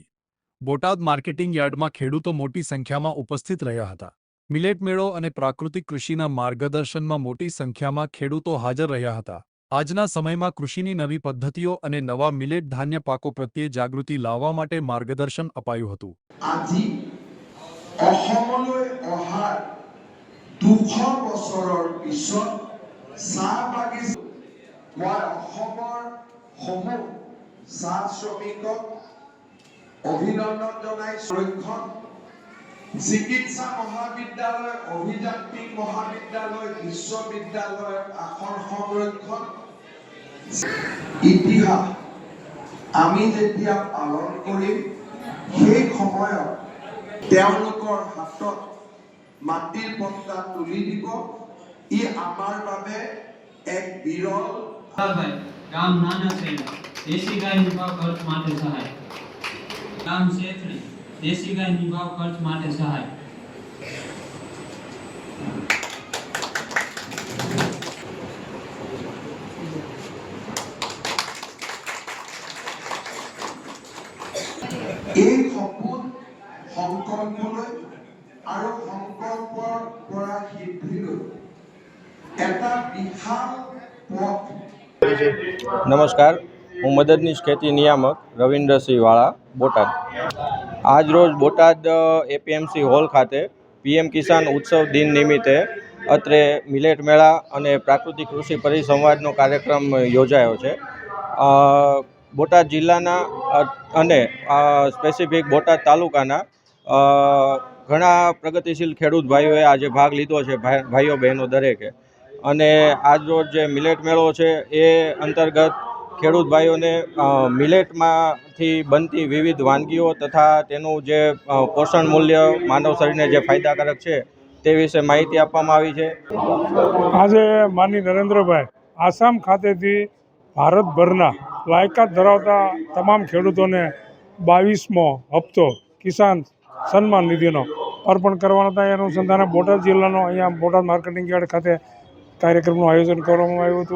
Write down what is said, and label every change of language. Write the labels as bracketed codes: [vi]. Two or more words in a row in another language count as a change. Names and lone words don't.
[gu] બોટાદ માર્કેટિંગ યાર્ડમાં ખેડૂતો મોટી સંખ્યામાં ઉપસ્થિત રહ્યા હતા। મિલેટ મેળો અને પ્રાકૃતિક કૃષિના માર્ગદર્શનમાં મોટી સંખ્યામાં ખેડૂતો હાજર રહ્યા હતા। આજના સમયમાં કૃષિની નવી પદ્ધતિઓ અને નવા મિલેટ ધાન્ય પાકો પ્રત્યે જાગૃતિ લાવવા માટે માર્ગદર્શન અપાયું હતું। [as] আজি অসমলৈ অহাৰ 200 বছৰৰ পিছত চাহ বাগিচা মই অসমৰ সমূহ চাহ শ্ৰমিকক অভিনন্দন জনাই সংৰক্ষণ চিকিৎসা মহাবিদ্যালয় অভিযান্ত্ৰিক মহাবিদ্যালয় বিশ্ববিদ্যালয়ৰ আসন সংৰক্ষণ ইতিহাস আমি যেতিয়া পালন কৰিম সেই সময়ত তেওঁলোকৰ হাতত মাটিৰ পট্টা তুলি দিব ই আমাৰ বাবে এক বিৰল [gu] ગામ નાના શેલા દેશી ગાયની ભાવ ખર્ચ માટે સહાય ગામ શેત્રી દેશી ગાયની ભાવ ખર્ચ માટે સહાય [as] এই সপোন সংকল্পলৈ আৰু সংকল্পৰ পৰা সিদ্ধিলৈ এটা বিশাল পথ। [gu] નમસ્કાર, હું મદદનીશ ખેતી નિયામક રવિન્દ્ર સિંહ વાળા બોટાદ। આજ રોજ બોટાદ એપીએમસી હૉલ ખાતે પીએમ કિસાન ઉત્સવ દિન નિમિત્તે અત્રે મિલેટ મેળા અને પ્રાકૃતિક કૃષિ પરિસંવાદનો કાર્યક્રમ યોજાયો છે। બોટાદ જિલ્લાના અને સ્પેસિફિક બોટાદ તાલુકાના ઘણા પ્રગતિશીલ ખેડૂત ભાઈઓએ આજે ભાગ લીધો છે, ભાઈઓ બહેનો દરેકે। અને આજ રોજ જે મિલેટ મેળો છે એ અંતર્ગત ખેડૂત ભાઈઓને મિલેટમાંથી બનતી વિવિધ વાનગીઓ તથા તેનું જે પોષણ મૂલ્ય માનવ શરીરને જે ફાયદાકારક છે તે વિશે માહિતી આપવામાં આવી છે। આજે માનनीय નરેન્દ્રભાઈ આસામ ખાતેથી ભારતભરના લાયકાત ધરાવતા તમામ ખેડૂતોને 22મો હપ્તો કિસાન સન્માન નિધિનો અર્પણ કરવાના હતા। એ અનુસંધાને બોટાદ જિલ્લાનો અહીંયા બોટાદ માર્કેટિંગ યાર્ડ ખાતે કાર્યક્રમનું આયોજન કરવામાં આવ્યું હતું।